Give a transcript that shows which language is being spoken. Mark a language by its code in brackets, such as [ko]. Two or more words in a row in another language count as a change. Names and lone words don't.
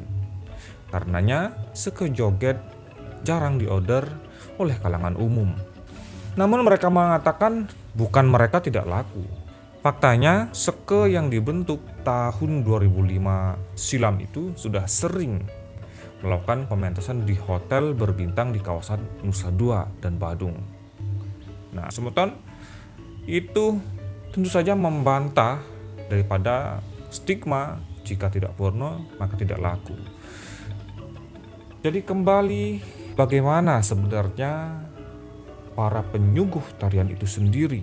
[id] Karenanya seke joget jarang diorder oleh kalangan umum. Namun mereka mengatakan bukan mereka tidak laku. Faktanya seke yang dibentuk tahun 2005 silam itu sudah sering melakukan pementasan di hotel berbintang di kawasan Nusa Dua dan Badung. Nah, semeton itu tentu saja membantah daripada stigma jika tidak porno maka tidak laku. Jadi kembali, bagaimana sebenarnya para penyuguh tarian itu sendiri?